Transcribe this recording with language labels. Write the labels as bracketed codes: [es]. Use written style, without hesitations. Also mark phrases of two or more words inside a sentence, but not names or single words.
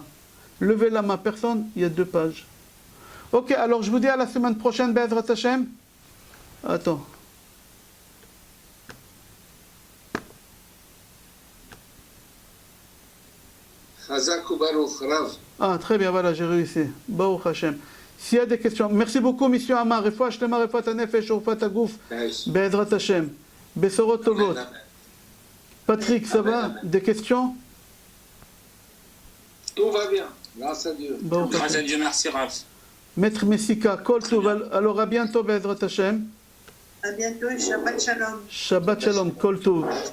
[fr] Levez la main, personne, il y a 2 pages. Ok, alors je vous dis à la semaine prochaine, [he] בעזרת השם. [fr] Attends. Ah, très bien, voilà, j'ai réussi. [he] ברוך השם. [fr] S'il y a des questions, merci beaucoup, monsieur Amar. [he] רפואה שלמה, רפואת הנפש, רפואת הגוף. בעזרת השם. בשורות טובות. [fr] Patrick, ça va? Des questions? Tout va bien, grâce à Dieu. [he] Baruch [fr] Grâce à [he] Hashem. [fr] Dieu, merci Rav. Maître Messika, [he] כל טוב, [fr] alors à bientôt, [he] בעזרת השם. [fr] À bientôt et [he] שבת שלום. שבת שלום, כל טוב.